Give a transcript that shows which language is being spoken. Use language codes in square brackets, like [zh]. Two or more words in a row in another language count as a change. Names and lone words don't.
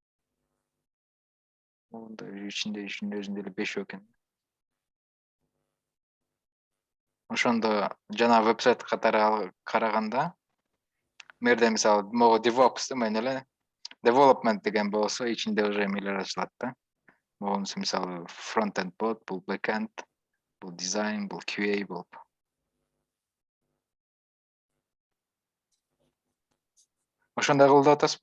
[ky] Онда ичинде өзүндө эле 5 экен. Ошондо жана вебсайт катары караганда, мерде мисалы могу DevOps мен эле development деген болсо ичинде уже эмелер ачылат да. Могунусу мисалы front-end болот, бул back-end, бул design, бул QA болуп. Ошондой кылып атасызбы?